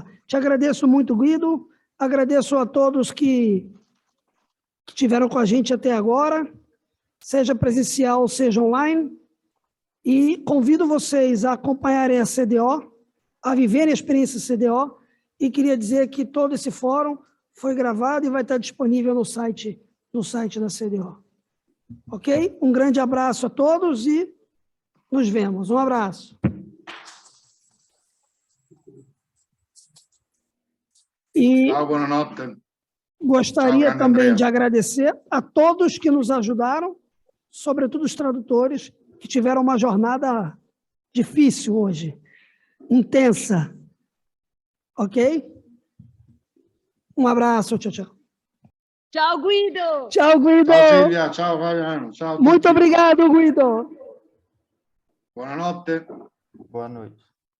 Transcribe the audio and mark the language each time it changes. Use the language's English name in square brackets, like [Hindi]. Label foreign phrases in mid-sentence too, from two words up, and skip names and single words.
[Portuguese] Te agradeço muito, Guido, agradeço a todos que estiveram com a gente até agora, seja presencial, seja online, e convido vocês a acompanharem a CDO, a viverem a experiência CDO, e queria dizer que todo esse fórum foi gravado e vai estar disponível no site da CDO. Ok? Um grande abraço a todos e nos vemos. Um abraço. E [Italian] Ciao, buonanotte. [Portuguese] gostaria Ciao, também Andrea. de agradecer a todos que nos ajudaram, sobretudo os tradutores, que tiveram uma jornada difícil hoje, intensa. Ok? Um abraço, tchau, tchau. Tchau, Guido! Tchau, Guido! [Italian] Ciao Silvia, ciao Fabiano, ciao a tutti. [Portuguese] Muito obrigado, Guido! Buonanotte. Boa noite.